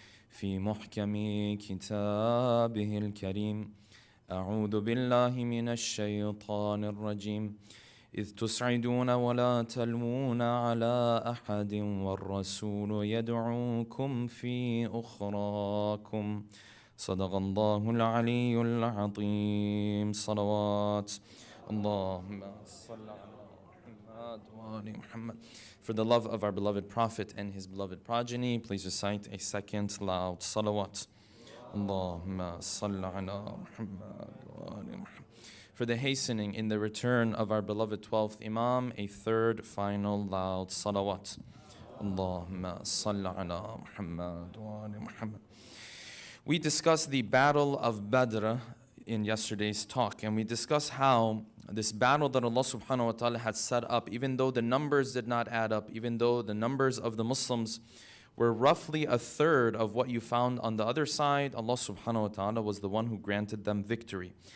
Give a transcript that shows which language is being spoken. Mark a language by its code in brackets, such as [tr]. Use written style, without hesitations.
[ar] في محكم كتابه الكريم أعوذ بالله من الشيطان الرجيم إذ تسعدون ولا تلوون على أحد والرسول يدعوكم في أخراكم صدق الله العلي العظيم صلوات اللهم صل على محمد وآل محمد. [en] For the love of our beloved Prophet and his beloved progeny, please recite a second loud salawat. [ar] اللهم صل على محمد وآل محمد. [en] For the hastening in the return of our beloved 12th Imam, a third final loud salawat. [ar] Allahumma salli ala Muhammad wa ali Muhammad. [en] We discussed the Battle of Badr in yesterday's talk, and we discussed how this battle that Allah subhanahu wa ta'ala had set up, even though the numbers did not add up, even though the numbers of the Muslims were roughly a third of what you found on the other side, Allah subhanahu wa ta'ala was the one who granted them victory.